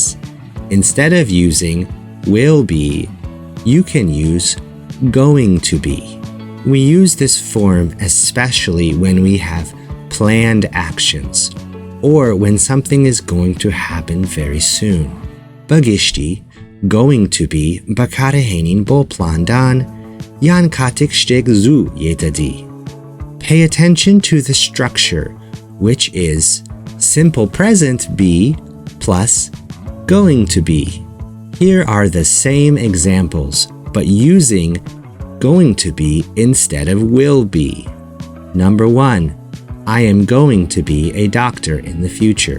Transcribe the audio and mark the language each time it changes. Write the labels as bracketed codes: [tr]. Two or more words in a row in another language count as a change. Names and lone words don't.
[en] Instead of using will be, you can use going to be. We use this form especially when we have planned actions or when something is going to happen very soon. [ckb] Bagishti, [en] going to be [ckb] بەکارهێنین بۆ پلاندان یان کاتێک شتێک زوو یێتەدی. [en] Pay attention to the structure, which is simple present be plus going to be. Here are the same examples, but using going to be instead of will be. Number 1, I am going to be a doctor in the future.